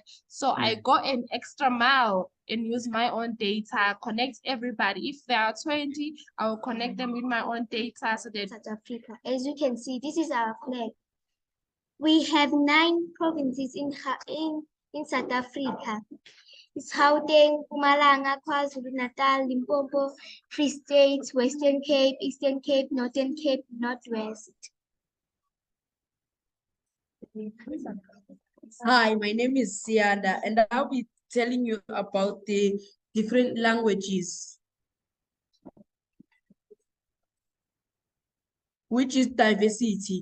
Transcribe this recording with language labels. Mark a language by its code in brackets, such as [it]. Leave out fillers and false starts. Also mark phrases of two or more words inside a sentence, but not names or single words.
[en] So I go an extra mile and use my own data, connect everybody. If there are 20, I will connect them with my own data so that South Africa. As you can see, this is our flag. We have 9 provinces in South Africa. It's Gauteng, Mpumalanga, KwaZulu-Natal, Limpopo, Free State, Western Cape, Eastern Cape, Northern Cape, Northwest. Hi, my name is Sianda, and I'll be telling you about the different languages, which is diversity.